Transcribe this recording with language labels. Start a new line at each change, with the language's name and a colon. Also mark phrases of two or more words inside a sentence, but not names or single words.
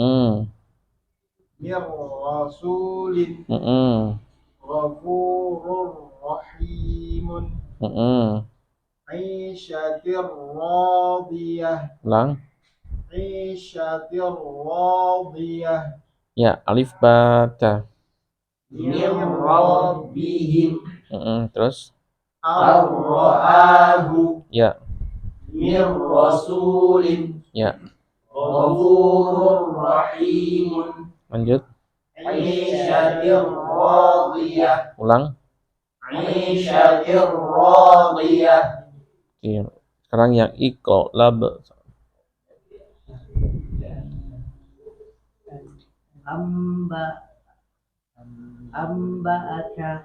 Arabic: Mirrasulin. غفور رحيم. عيشة راضية.
Indonesian: Ulang.
Arabic: عيشة راضية.
Indonesian: Ya, alif ba ta.
Arabic: من ربهم.
Indonesian: Terus.
Arabic: Ar-ra'ahu.
Indonesian: Ya.
Arabic: من رسول.
Indonesian: Ya.
Arabic: غفور رحيم.
Indonesian: Lanjut.
Arabic: عيشة راضية.
Indonesian: Ulang.
Arabic: عيشة راضية.
Indonesian: Oke. Sekarang yang iqlab.
Arabic: Amba'aka.